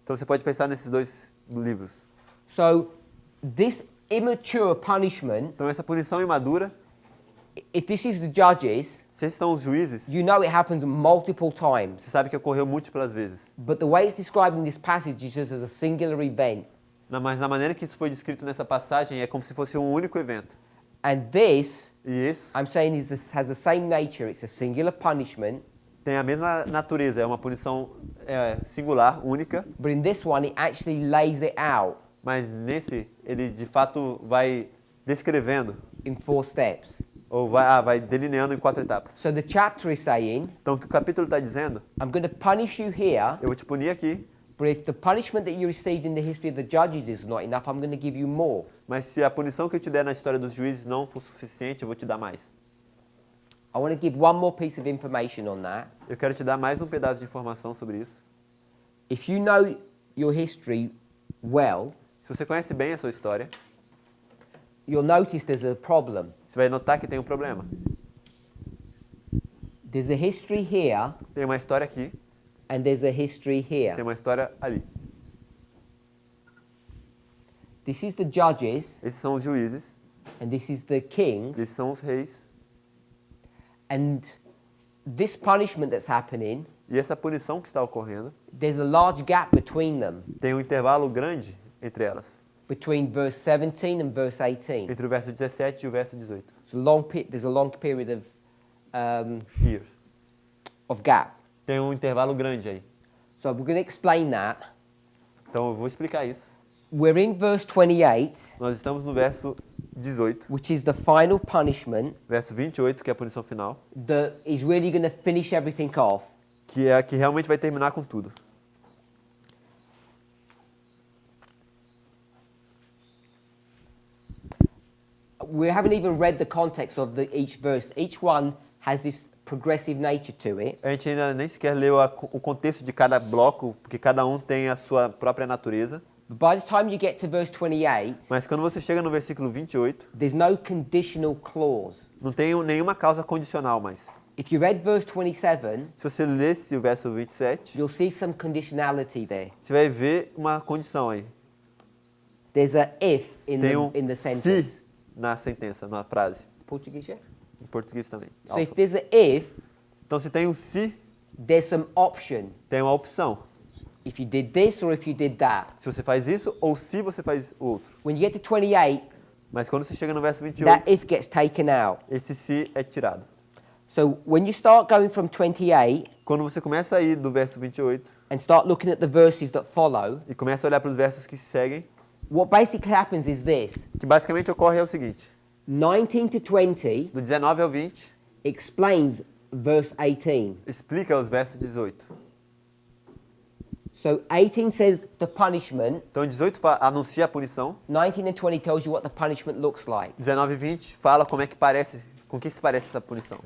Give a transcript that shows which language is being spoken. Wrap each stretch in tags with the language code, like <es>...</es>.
<pt>Então você pode pensar nesses 2 livros.</pt> <en>So this immature punishment,</en> <pt>Então essa punição imadura,</pt> <en>if this is the judges,</en> <pt>se esses são os juízes,</pt> <en>you know it happens multiple</en> <pt>você</pt> <en>times.</en> <pt>sabe que ocorreu múltiplas vezes.</pt> <en>But the way it's described in this passage is just as a singular event.</en> <pt>Mas na maneira que isso foi descrito nessa passagem é como se fosse um único evento.</pt> <en>And this,</en> <pt>E isso</pt> <en>I'm saying, has the same nature. It's a singular punishment.</en> <pt>tem a mesma natureza, é uma punição singular, única,</pt> <en>But in this one, it actually lays it out</en> <pt>mas nesse ele de fato vai descrevendo,</pt> <en>in 4 steps.</en> <pt>ou vai delineando em 4 etapas.</pt> <en>So the chapter is saying,</en> <pt>Então o que o capítulo está dizendo,</pt> <en>I'm going to punish you here,</en> <pt>eu vou te punir aqui,</pt> <en>but if the punishment that you received in the history of the judges is not enough, I'm going to give you more.</en> <pt>mas se a punição que eu te der na história dos juízes não for suficiente, eu vou te dar mais.</pt> <en>I want to give one more piece of information on that.</en> <pt>Eu quero te dar mais um pedaço de informação sobre isso.</pt> <en>If you know your history well,</en> <pt>Se você conhece bem a sua história,</pt> <en>you'll notice there's a problem.</en> <pt>você vai notar que tem um problema.</pt> <en>There's a history here</en> <pt>Tem uma história aqui,</pt> <en>and there's a history here.</en> <pt>tem uma história ali.</pt> <en>This is the judges</en> <pt>Esses são os juízes,</pt> <en>and this is the kings.</en> <pt>esses são os reis.</pt> <en>And this punishment that's happening,</en> <pt>E essa punição que está ocorrendo,</pt> <en>there's a large gap between them,</en> <pt>tem um intervalo grande entre elas,</pt> <en>between verse 17 and verse 18.</en> <pt>entre o verso 17 e o verso 18.</pt> <en>There's a long period Years. of gap.</en> <pt>Tem um intervalo grande aí.</pt> <en>So we're going to explain that.</en> <pt>Então eu vou explicar isso.</pt> <en>We're in verse 28,</en> <pt>Nós estamos no verso 18,</pt> <en>which is the final punishment</en> <pt>verso 28, que é a punição final,</pt> <en>that is really going to finish everything off.</en> <pt>que é a que realmente vai terminar com tudo.</pt> <en>We haven't even read the context of each verse. Each one has this progressive nature to it.</en> <pt>A gente ainda nem sequer leu o contexto de cada bloco, porque cada um tem a sua própria natureza.</pt> <en>But by the time you get to verse 28,</en> <pt>Mas quando você chega no versículo 28,</pt> <en>there's no conditional clause.</en> <pt>não tem nenhuma causa condicional mais.</pt> <en>If you read verse 27,</en> <pt>Se você lesse o verso 27,</pt> <en>you'll see some conditionality there.</en> <pt>você vai ver uma condição aí.</pt> <en>There's a if in</en> <pt>Tem</pt> <en>the</en> <pt>se</pt> <en>sentence.</en> <pt>na sentença, na frase.</pt> <en>Portuguese, yeah?</en> <pt>Em português também.</pt> <en>So if there's a if,</en> <pt>Então se tem um se,</pt> <en>there's some option.</en> <pt>tem uma opção.</pt> <en>If you did this or if you did that.</en> <pt>Se você faz isso ou se você faz o outro.</pt> <en>When you get to 28,</en> <pt>Mas quando você chega no verso 28,</pt> <en>that if gets taken out.</en> <pt>esse se é tirado.</pt> <en>So when you start going from 28</en> <pt>Quando você começa a ir do verso 28</pt> <en>and start looking at the verses that follow,</en> <pt>e começa a olhar para os versos que seguem,</pt> <en>what basically happens is this.</en> <pt>o que basicamente ocorre é o seguinte.</pt> <en>19 to 20</en> <pt>Do 19 ao 20,</pt> <en>explains verse 18.</en> <pt>explica os versos 18.</pt> <en>So 18 says the punishment.</en> <pt>Então 18 anuncia a punição,</pt> <en>19 and 20 tells you what the punishment looks like.</en> <pt>19 e 20 fala como é que parece, com que se parece essa punição.</pt>